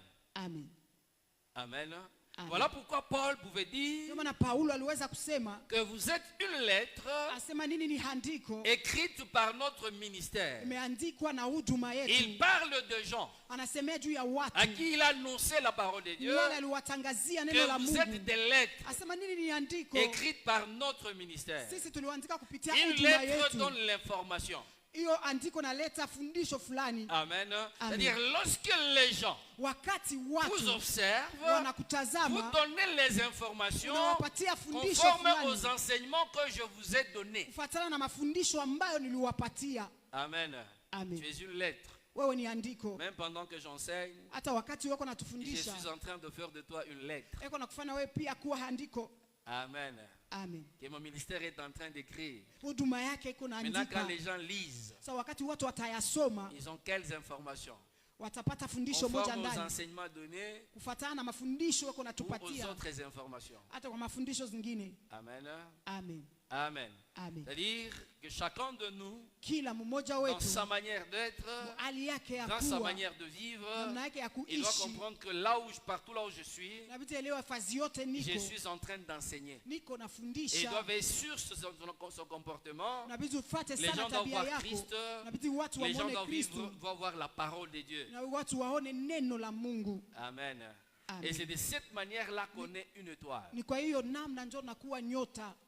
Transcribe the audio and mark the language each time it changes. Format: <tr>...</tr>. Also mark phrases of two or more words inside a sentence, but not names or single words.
<fr>Amen. Amen. Amen. Voilà pourquoi Paul pouvait dire</fr> <sw>Ndio maana Paulo aliweza kusema,</sw> <fr>que vous êtes une lettre</fr> <sw>asema nini ni handiko</sw> <fr>écrite par notre ministère.</fr> <sw>imeandikwa na huduma</sw> <fr>Il</fr> <sw>yetu.</sw> <fr>parle de gens</fr> <sw>Anasemea juu ya watu</sw> <fr>à qui il a annoncé la parole de Dieu,</fr> <sw>wale aliwatangazia neno la</sw> <fr>que vous êtes</fr> <sw>Mungu.</sw> <fr>des lettres</fr> <sw>Asema nini ni andiko</sw> <fr>écrites par notre ministère.</fr> <sw>sisi tuliandika kupitia</sw> <fr>Une</fr> <sw>huduma</sw> <fr>lettre</fr> <sw>yetu.</sw> <fr>donne l'information.</fr> <sw>Hiyo andiko naleta fundisho fulani.</sw> <fr>Amen. C'est-à-dire lorsque les gens</fr> <sw>Wakati</sw> <fr>vous</fr> <sw>watu</sw> <fr>observent, vous</fr> <sw>wanakutazama,</sw> <fr>donnez les informations</fr> <sw>unawapatia fundisho</sw> <fr>conformes</fr> <sw>fulani</sw> <fr>aux enseignements que je vous ai donnés.</fr> <sw>kufuatana na mafundisho ambayo niliwapatia.</sw> <fr>Amen. Amen. Tu es une lettre</fr> <sw>wewe ni andiko.</sw> <fr>Même pendant que j'enseigne,</fr> <sw>Hata wakati wako</sw> <fr>je</fr> <sw>natufundisha,</sw> <fr>suis en train de faire de toi une lettre.</fr> <sw>eko nakufanya wewe pia kuwa andiko.</sw> <fr>Amen. Amen. Que mon ministère est en train d'écrire.</fr> <sw>Huduma yake iko</sw> <fr>Maintenant, quand</fr> <sw>naandika.</sw> <fr>les gens lisent,</fr> <sw>Sasa wakati watu watayasoma,</sw> <fr>ils ont quelles informations?</fr> <sw>watapata fundisho moja</sw> <fr>Conforme aux</fr> <sw>ndani</sw> <fr>enseignements donnés</fr> <sw>kufuatana na mafundisho wako</sw> <fr>ou aux</fr> <sw>natupatia,</sw> <fr>autres informations.</fr> <sw>hata kwa mafundisho zingine.</sw> <fr>Amen. Amen. Amen. Amen. C'est-à-dire que chacun de nous,</fr> <sw>Kila mmoja</sw> <fr>dans</fr> <sw>wetu</sw> <fr>sa manière d'être,</fr> <sw>hali yake ya</sw> <fr>dans sa</fr> <sw>kuwa,</sw> <fr>manière de vivre,</fr> <sw>namna yake ya</sw> <fr>il doit</fr> <sw>kuishi,</sw> <fr>comprendre que là où partout là où je suis,</fr> <sw>inabidi elewe fazi yote</sw> <fr>je</fr> <sw>niko</sw> <fr>suis en train d'enseigner.</fr> <sw>niko</sw> <fr>Et il</fr> <sw>nafundisha.</sw> <fr>doit veiller sur son comportement.</fr> <sw>Inabidi ufuate</sw> <fr>Les</fr> <sw>sana</sw> <fr>gens doivent</fr> <sw>tabia</sw> <fr>voir</fr> <sw>yako.</sw> <fr>Christ.</fr> <sw>Inabidi watu</sw> <fr>Les gens</fr> <sw>waone</sw> <fr>doivent</fr> <sw>Kristo</sw> <fr>voir la parole de Dieu.</fr> <sw>na watu waone neno la Mungu.</sw> <fr>Amen. Amen. Et c'est de cette manière-là qu'on est une étoile.</fr> <sw>Ni kwa hiyo namna ndio nakuwa nyota.</sw>